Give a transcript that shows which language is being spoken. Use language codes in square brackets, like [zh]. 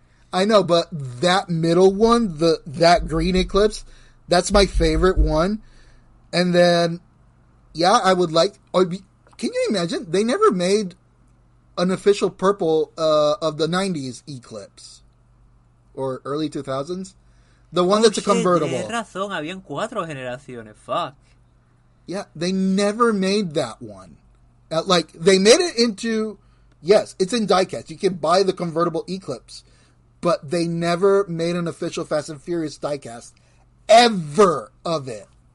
[en] I know, but that middle one, that green Eclipse, that's my favorite one. And then, yeah, I would like, can you imagine? They never made an official purple of the 90s Eclipse. Or early 2000s. The one that's a convertible. [es] Tienes razón, habían 4 generaciones, fuck. [en] Yeah, they never made that one. Like, they made it into, yes, it's in diecast. You can buy the convertible Eclipse. But they never made an official Fast and Furious diecast ever of it.